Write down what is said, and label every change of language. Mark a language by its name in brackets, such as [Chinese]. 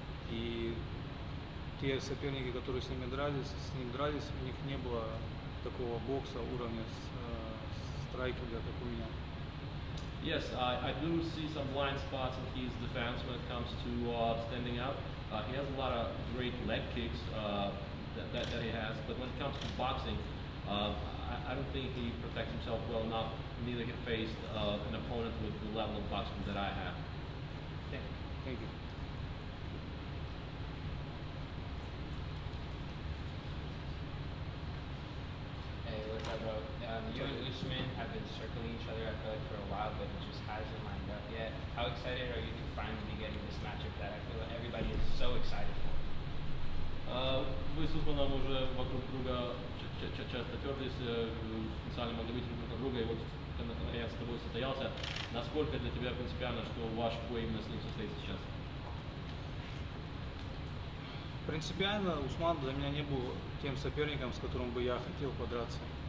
[Russian] И те соперники, которые с ним дрались, у них не было такого бокса уровня страйкинга, как у меня. [English] Yes, I do see some blind spots in his defense when it comes to standing up. He has a lot of great leg kicks that he has, but when it comes to boxing, I don't think he protects himself well enough. Neither he faced an opponent with the level of boxing that I have. Thank you. Hey, what's up, bro? You and Usman have been circling each other, I feel like, for a while, but it just hasn't lined up yet. How excited are you to finally be getting this matchup that I feel like everybody is so excited for? [Russian] Вы с Усманом уже вокруг друга часто терлись, потенциально могли выйти друг на друга, и вот когда наконец с тобой состоялся, насколько для тебя принципиально, что ваш бой именно с ним состоит сейчас? Принципиально Усман для меня не был тем соперником, с которым бы я хотел подраться.